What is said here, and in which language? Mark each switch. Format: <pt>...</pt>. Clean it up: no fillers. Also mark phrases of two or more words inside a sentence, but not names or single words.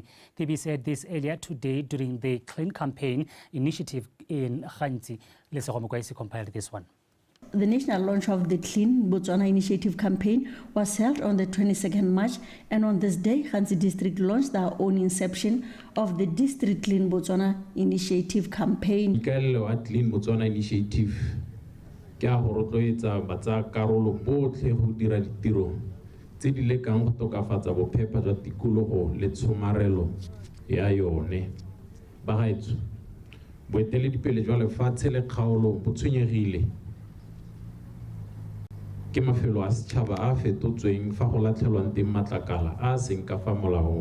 <en>Tibi said this earlier today during the Clean Campaign initiative in Khansi. Let's compile this one. The national launch of the Clean Botswana initiative campaign was held on the 22nd March, and on this day, Khansi District launched their own inception of the District Clean Botswana initiative campaign.</en> <tn>Clean Botswana initiative ke a go rotloetsa batsa karolo botlhe go dira ditiro tse di lekang go tokafatsa bophepa jwa tikologo le tshomarelo ya yone. Bagaetso boeteledipele jwa lefatshe le kgaolo bo tshwenyegile ke mafelo a setšhaba a fetotsweng fa go latlhelwang teng matlakala a seng ka fa molaong.</tn>